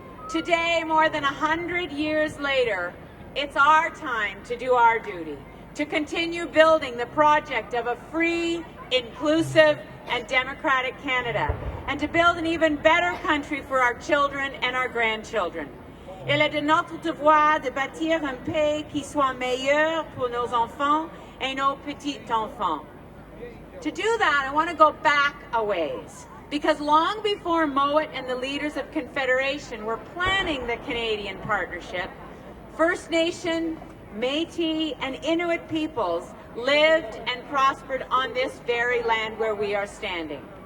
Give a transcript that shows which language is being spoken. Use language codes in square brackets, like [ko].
[en] Today, more than 100 years later, it's our time to do our duty, to continue building the project of a free, inclusive, and democratic Canada, and to build an even better country for our children and our grandchildren. [fr] Il est de notre devoir de bâtir un pays qui soit meilleur pour nos enfants et nos petits-enfants. [en] To do that, I want to go back a ways, because long before Mowat and the leaders of Confederation were planning the Canadian partnership, First Nation, Métis, and Inuit peoples lived and prospered on this very land where we are standing.